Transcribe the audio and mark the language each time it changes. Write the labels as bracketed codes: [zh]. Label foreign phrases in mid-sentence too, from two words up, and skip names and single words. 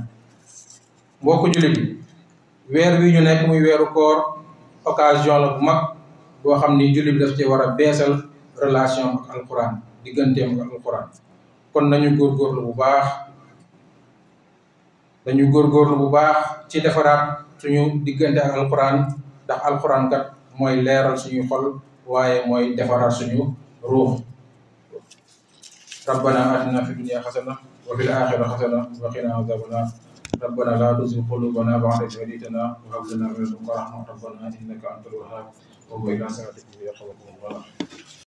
[wo] mbokk julli bi weer wi ñu nekk muy weeru koor occasion la bu mag boo xam ni julli bi daf cee war a beesal relation ak alquran digganteem ak alquran kon nañu góorgóorlu bu baax ci defaraat suñu diggante ak alquran ndax alquran kat mooy leeral suñu xol waaye mooy defaraat suñu ruux. [ar] ربنا آتنا في الدنيا حسنة وفي الآخرة حسنة وقنا عذاب النار ربنا لا تزغ قلوبنا بعد إذ هديتنا وهب لنا من لدنك رحمة ربنا إنك أنت الوهاب وقل إلى صراطك يرحمكم الله.